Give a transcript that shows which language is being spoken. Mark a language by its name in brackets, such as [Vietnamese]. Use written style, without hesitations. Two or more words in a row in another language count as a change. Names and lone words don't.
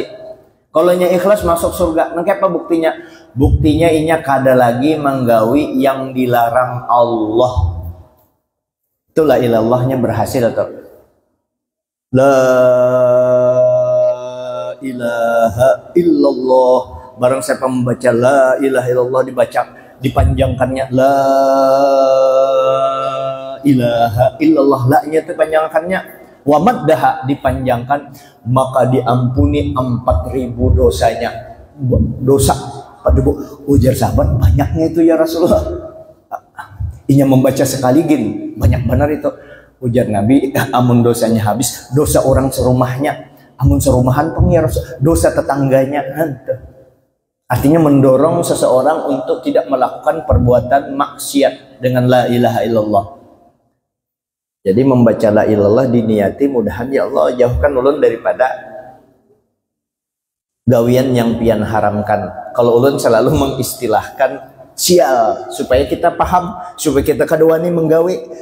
[Banjar] Kalau nya ikhlas masuk surga, nah apa buktinya? Buktinya inya kada lagi menggawi yang dilarang Allah. Itu la ilallahnya berhasil atau [Arabic] لا إله إلا الله. [Banjar] Barang siapa membaca [Arabic] لا إله إلا الله, [Banjar] dipanjangkannya [Arabic] لا إله إلا الله, [Banjar] la-nya dipanjangkannya, [Arabic] ومدها [Banjar] dipanjangkan, maka diampuni 4.000 dosanya. Dosa pada ujar sahabat, banyaknya itu [Arabic] يا رسول الله. [Banjar] Inya membaca sekali gini banyak benar itu. Ujar Nabi, amun dosanya habis, dosa orang serumahnya, amun serumahan pun [Arabic] يا رسول, [Banjar] dosa tetangganya. [Indonesian] Artinya mendorong seseorang untuk tidak melakukan perbuatan maksiat dengan [Arabic] لا إله إلا الله. [Banjar] Jadi membaca la ilallah diniati, mudahan [Arabic] يا الله [Banjar] jauhkan ulun daripada gawian yang pian haramkan. Kalau ulun selalu mengistilahkan sial, supaya kita paham, supaya kita kadawani menggawi.